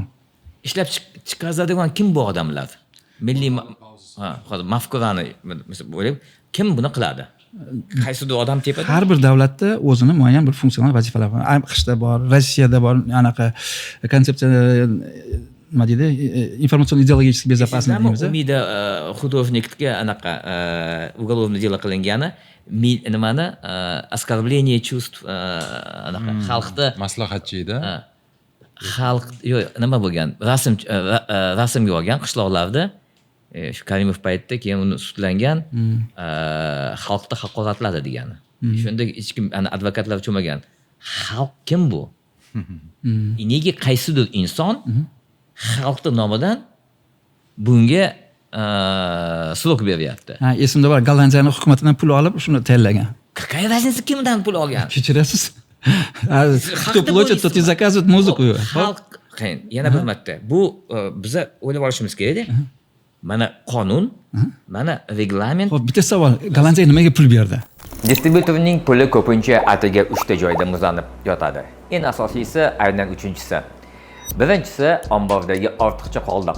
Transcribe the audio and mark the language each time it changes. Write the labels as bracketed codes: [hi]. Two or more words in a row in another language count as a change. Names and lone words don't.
[uz] Ishlab chiqaradigan kim bu odamlar? Milliy hozir mafkurani o'ylab, kim buni qiladi? Qaysidir odam tepada? Har bir davlatda o'zini muayyan bir funksional vazifalari bor. AQShda bor, Rossiyada bor, anaqa konsepsiya nima deydi? Informatsion [ru] ideologический безопасность [uz] deymiz. Umida художникga anaqa [ru] уголовное дело [uz] qilingani, nimani [ru] оскорбление чувств [uz] anaqa xalqda maslahatchida. Xalq yo'q, nima bo'lgan? Rasmga olgan qishloqlarda shu Karimov paytda keyin uni sudlangan, xalqda haqoratladi degani. Shunda hech kim advokatlar cho'magan. Xalq kim bu? Nega qaysidir inson xalqning nomidan bunga so'roq beryapti? Ha, esimda bor, Gollandiyaning hukumatidan pul olib shuni tayyorlagan. [ru] Какая разница, [uz] kimdan pul olgan? Kechirasiz. [ru] Кто платит, тот и заказывает музыку. [uz] Xalq, yana bir marta. Bu biza o'ylab olishimiz kerak-da. Mana qonun, mana reglament. Xo'p, bitta savol. Gollandiya nimaga pul berdi? Distributorning puli ko'pincha atiga 3 ta joyda muzlanib yotadi. Eng asosiysi aynan 3-chisi. Birinchisi ombordagi ortiqcha qoldiq.